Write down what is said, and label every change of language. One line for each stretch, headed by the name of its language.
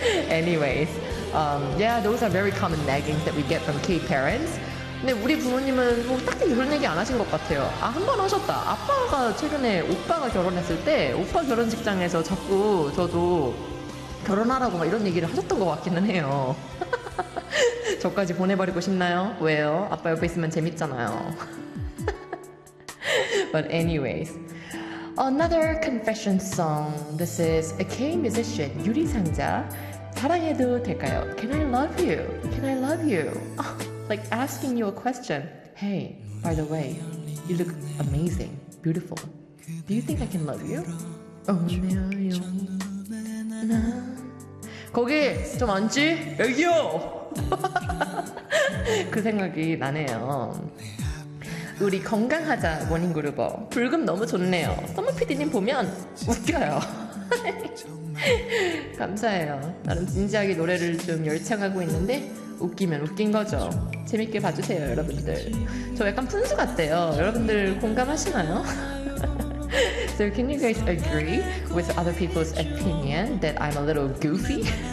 English: Anyways, yeah, those are very common nagging that we get from kid parents.
Korean: 근데 우리 부모님은 뭐 딱히 그런 얘기 안 하신 것 같아요. 아, 한 번 하셨다. 아빠가 최근에 오빠가 결혼했을 때 오빠 결혼식장에서 자꾸 저도 결혼하라고 막 이런 얘기를 하셨던 것 같기는 해요. 저까지 보내버리고 싶나요? 왜요? 아빠 옆에 있으면 재밌잖아요.
English: But anyways, another confession song. This is a K-musician, 유리상자. 사랑해도 될까요? Can I love you? Can I love you? Like asking you a question. Hey, by the way, you look amazing, beautiful. Do you think I can love you?
Korean: Oh, 내 아이오나 거기 좀 앉지? 여기요! 그 생각이 나네요. 우리 건강하자 모닝그룹어, 불금 너무 좋네요. 썸머피디님 보면 웃겨요. 감사해요. 나름 진지하게 노래를 좀 열창하고 있는데 웃기면 웃긴 거죠. 재밌게 봐주세요, 여러분들. 저 약간 푼수 같대요. 여러분들 공감하시나요?
English: So can you guys agree with other people's opinion that I'm a little goofy?